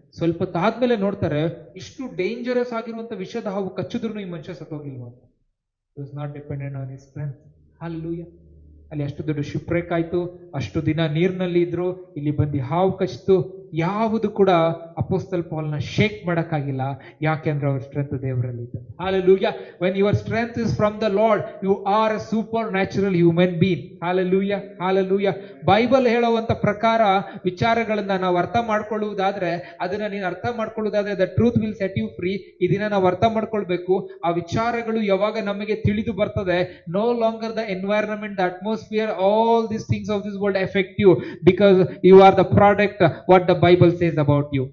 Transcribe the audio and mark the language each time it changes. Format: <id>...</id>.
<kn>ಸ್ವಲ್ಪ ಹೊತ್ತಾದ್ಮೇಲೆ ನೋಡ್ತಾರೆ, ಇಷ್ಟು ಡೇಂಜರಸ್ ಆಗಿರುವಂತ ವಿಷದ ಹಾವು ಕಚ್ಚಿದ್ರು ಈ ಮನುಷ್ಯ ಸತ್ತೋಗಿಲ್ವ ಅಂತ.</kn> <en>He was not dependent on his strength.</en> <kn>Hallelujah. ಅಲ್ಲಿ ಅಷ್ಟು ದೊಡ್ಡ ಶಿಪ್ರೇಕ್ ಆಯ್ತು, ಅಷ್ಟು ದಿನ ನೀರಿನಲ್ಲಿ ಇದ್ರು, ಇಲ್ಲಿ ಬಂದು ಹಾವು ಕಚ್ತು, ಯಾವುದು ಕೂಡ ಅಪೋಸ್ತಲ್ ಪಾಲ್ನ ಶೇಕ್ ಮಾಡಕ್ಕಾಗಿಲ್ಲ. ಯಾಕೆಂದ್ರೆ ಅವ್ರ ಸ್ಟ್ರೆಂತ್ ದೇವರಲ್ಲಿ ಇದೆ. Hallelujah.</kn> <en>When your strength is from the Lord, you are a supernatural human being. Hallelujah. Hallelujah.</en> <kn>Bible ಹೇಳುವಂತ ಪ್ರಕಾರ ವಿಚಾರಗಳನ್ನ ನಾವು ಅರ್ಥ ಮಾಡ್ಕೊಳ್ಳುವುದಾದ್ರೆ, ಅದನ್ನ ನೀನು ಅರ್ಥ ಮಾಡ್ಕೊಳ್ಳುವುದಾದ್ರೆ,</kn> <en>the truth will set you free.</en> <kn>ಈ ದಿನ ನಾವು ಅರ್ಥ ಮಾಡ್ಕೊಳ್ಬೇಕು. ಆ ವಿಚಾರಗಳು ಯಾವಾಗ ನಮಗೆ ತಿಳಿದು ಬರ್ತದೆ,</kn> <en>no longer the environment, the atmosphere, all these things of this world affect you, because you are the product what the Bible says about you.</en>